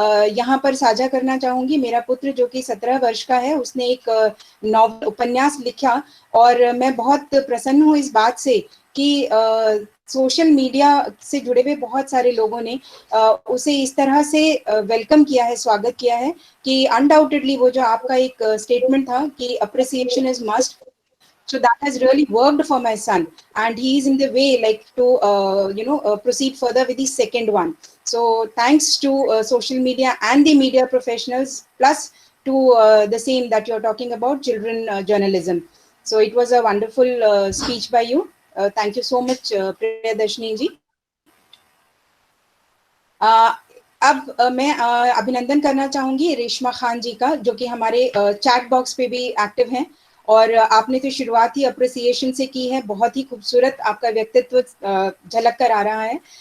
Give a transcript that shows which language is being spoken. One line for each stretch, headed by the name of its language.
Hindi: यहाँ पर साझा करना चाहूंगी, मेरा पुत्र जो कि 17 वर्ष का है, उसने एक नॉवल उपन्यास लिखा और मैं बहुत प्रसन्न हूँ इस बात से कि सोशल मीडिया से जुड़े हुए बहुत सारे लोगों ने उसे इस तरह से वेलकम किया है, स्वागत किया है कि अनडाउटेडली वो जो आपका एक स्टेटमेंट था कि
English: Appreciation is must, so that has really worked for my son and he is in the way like to proceed further with the second one. So thanks to social media and the media professionals, plus to the same that you're talking about, children journalism. So it was a wonderful speech by you. Thank you so much Priyadarshini ji.
Hindi: अब मैं अभिनंदन करना चाहूंगी रेशमा खान जी का, जो कि हमारे chat box पे भी एक्टिव हैं। और आपने तो शुरुआत ही अप्रिसिएशन से की है, बहुत ही खूबसूरत आपका व्यक्तित्व झलक कर आ रहा है।